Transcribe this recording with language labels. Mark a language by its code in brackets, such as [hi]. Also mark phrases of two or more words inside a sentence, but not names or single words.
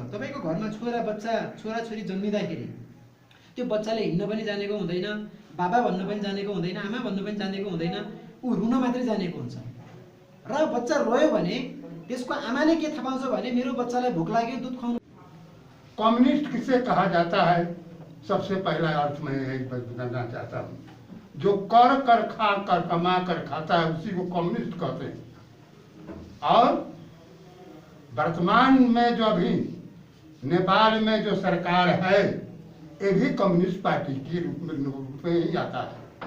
[ne] तपाईँको घरमा छोराछोरी जन्मिँदाखेरि त्यो बच्चाले हिँड्न पनि जानेको हुँदैन, बाबा भन्न पनि जानेको हुँदैन, आमा भन्न पनि जानेको हुँदैन, ऊ रुन मात्रै जानेको हुन्छ। र बच्चा रोयो भने त्यसको आमाले के थाहा पाउँछ भने मेरो बच्चालाई भोक लाग्यो, दुध खुवाउनु। [hi] कम्युनिस्ट किसे कहा जाता है? सबसे पहला अर्थ मैं यही बताना चाहता हूँ, जो कर कर खा कर कमा कर खाता है उसी को कम्युनिस्ट कहते हैं। और वर्तमान में जो अभी नेपाल में जो सरकार है ये भी कम्युनिस्ट पार्टी के रूप में ही आता है।